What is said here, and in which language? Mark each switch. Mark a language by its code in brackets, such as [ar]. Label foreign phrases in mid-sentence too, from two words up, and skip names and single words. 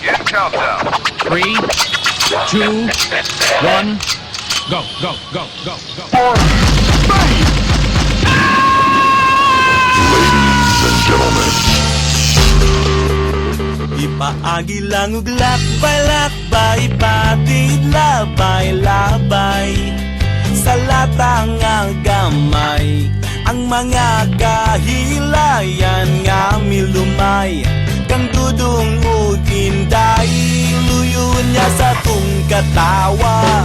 [en] countdown. 3, 2, 1, go, go, go, go, go. Bang! Ladies and gentlemen, [ceb] Ipaagi lang ug lakbay-lakbay, patid labay-labay sa latang nga gamay. Ang mga kahilayan nga milumay, kang dudong ug inday, luyon niya sa tung katawa.